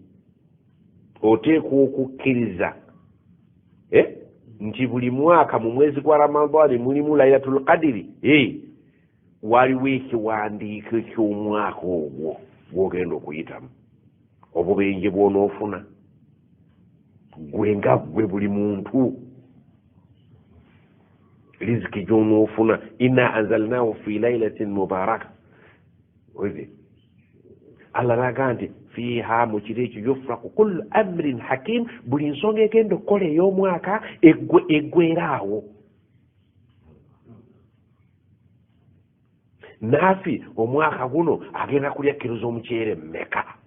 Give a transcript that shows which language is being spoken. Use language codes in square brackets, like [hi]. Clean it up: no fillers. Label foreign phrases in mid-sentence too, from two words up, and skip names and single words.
[lg] Oteeka okukkiriza nti buli mwaka mu mwezi gwa Ramadani mulimu [ar] lailatul qadri. [lg] Waliwo ekiwandiiko eky'omwaka ogwo gw'ogenda okuyitamu, obubenje bw'onoofuna gwe nga gwe buli muntu, riziki gy'onoofuna. [ar] Inna anzalnahu fi lailatin mubaraka. [lg] Allah naga nti fiha mu kiro ekyo [ar] yufraku kullu amrin hakim, [lg] buli nsonga egenda okukola ey'omwaka eggweeraawo. Naafi omwaka guno agenda kulya kilo z'omuceere mmeka?